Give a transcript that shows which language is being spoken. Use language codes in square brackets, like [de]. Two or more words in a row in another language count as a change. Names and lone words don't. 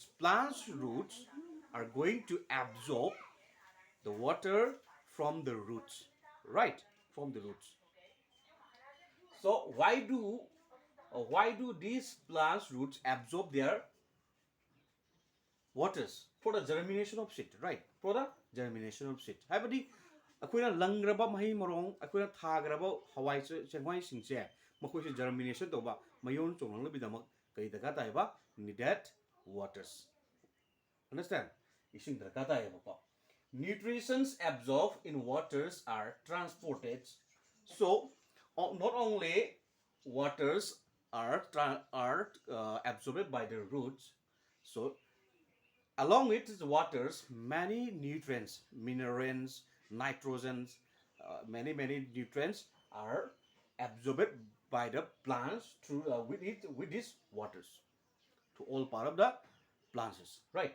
[en] Plants' roots are going to absorb the water from the roots, right? From the roots. So why do these plants' roots absorb their waters for the germination of seed, right? For the germination of seed. [mni] Haibadi akoina langraba mahi morong akoina thagraba hawai chengwai singse makoi se germination to ba mayon chonglang bidamak kai daga taiba [en] needed waters. Understand? [mni] Ising daga taiba pa. [en] Nutrients absorbed in waters are transported. So not only waters are absorbed by the roots, so along with the waters, many nutrients, minerals, nitrogens, many nutrients are absorbed by the plants through with these waters to all part of the plants, right?